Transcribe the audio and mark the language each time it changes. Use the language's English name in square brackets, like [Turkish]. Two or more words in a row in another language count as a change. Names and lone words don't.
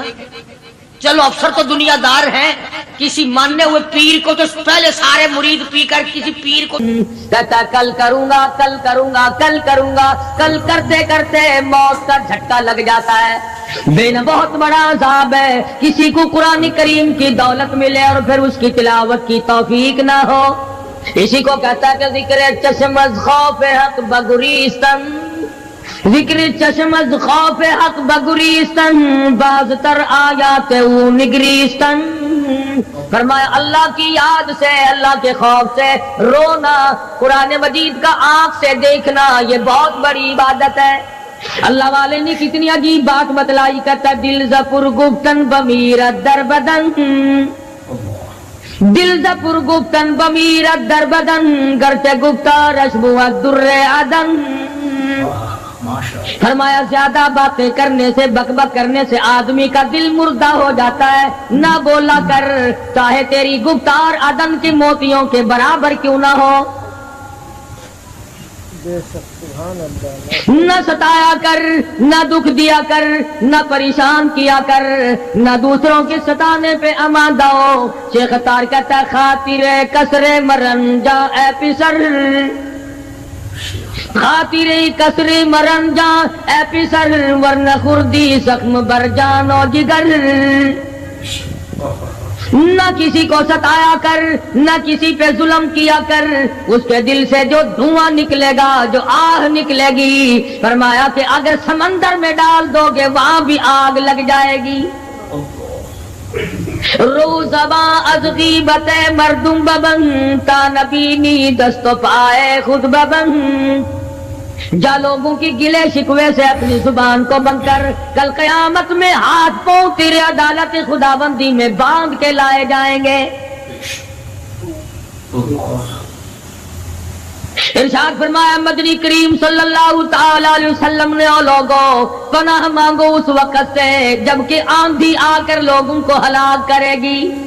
[Urdu] چلو افسر تو دنیا دار ہیں، کسی ماننے ہوئے پیر کو تو پہلے سارے مرید پی کر کسی پیر کو کہتا کل کروں گا کل کروں گا کل کروں گا، کل کرتے کرتے موت کا جھٹکا لگ جاتا ہے. بین بہت بڑا عذاب ہے کسی کو قرآن کریم کی دولت ملے اور پھر اس کی تلاوت کی توفیق نہ ہو. اسی کو کہتا ہے کہ [Persian] ذکر چشم از خوف حق بگریستن، ذکر چشم از خوف حق بگریستن، باز تر آیات او نگریستن. [Urdu] فرمایا اللہ کی یاد سے، اللہ کے خوف سے رونا، قرآن مجید کا آنکھ سے دیکھنا یہ بہت بڑی عبادت ہے. اللہ والے نے کتنی عجیب بات بتلائی. [Persian] کہتا دل زپر گفتن بمیرت در بدن، دل زپر گفتن بمیرت در بدن، گرچہ گفتار اشبوت در عدن. [Urdu] فرمایا زیادہ باتیں کرنے سے، بک بک کرنے سے آدمی کا دل مردہ ہو جاتا ہے. نہ بولا کر چاہے تیری گفتار عدن کے موتیوں کے برابر کیوں نہ ہو. نہ ستایا کر، نہ دکھ دیا کر، نہ پریشان کیا کر، نہ دوسروں کے ستانے پہ اماندہ ہو. [Persian] شیخ تار کہتا خاطر کسر مرن جا اے پسر، خاطر کسر مرن جا اے پسر، ورنہ خردی زخم بر جان و جگر. [Urdu] نہ کسی کو ستایا کر، نہ کسی پہ ظلم کیا کر، اس کے دل سے جو دھواں نکلے گا، جو آہ نکلے گی، فرمایا کہ اگر سمندر میں ڈال دو گے وہاں بھی آگ لگ جائے گی۔ [Persian] روزباں از غیبت مردم ببن، تا نبینی دست و پائے خود ببن۔ [Urdu] جا لوگوں کی گلے شکوے سے اپنی زبان کو بند کر، کل قیامت میں ہاتھ پاؤں تیرے عدالت خداوندی میں باندھ کے لائے جائیں گے۔ ارشاد فرمایا مدنی کریم [Arabic] صلی اللہ تعالی علیہ وسلم [Urdu] نے، او لوگوں پناہ مانگو اس وقت سے جبکہ آندھی آ کر لوگوں کو ہلاک کرے گی۔